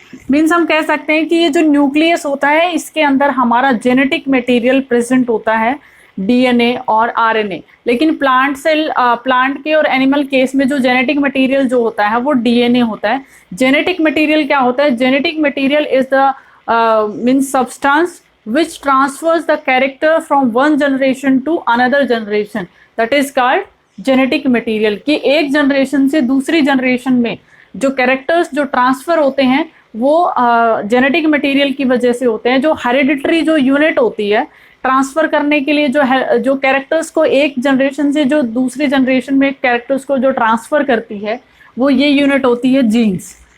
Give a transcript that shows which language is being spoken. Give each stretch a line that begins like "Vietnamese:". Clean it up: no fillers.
Hindi: Means हम कह सकते हैं कि ये जो न्यूक्लियस होता है इसके अंदर हमारा जेनेटिक मटेरियल प्रेजेंट होता है, डीएनए और आरएनए। लेकिन प्लांट सेल, प्लांट के और एनिमल केस में जो जेनेटिक मटेरियल जो होता है वो डीएनए होता है। जेनेटिक मटेरियल क्या होता है?
English: Genetic material is the means substance which transfers the character from one generation to another generation, that is called genetic material।
Hindi: कि एक जनरेशन से दूसरी जनरेशन में जो कैरेक्टर्स जो ट्रांसफर होते हैं वो जेनेटिक मटेरियल की वजह से होते हैं। जो हेरिडिटरी जो यूनिट होती है ट्रांसफर करने के लिए, जो कैरेक्टर्स को एक जनरेशन से जो दूसरी जनरेशन में कैरेक्टर्स को जो ट्रांसफर करती है वो ये यूनिट होती है जीन्स।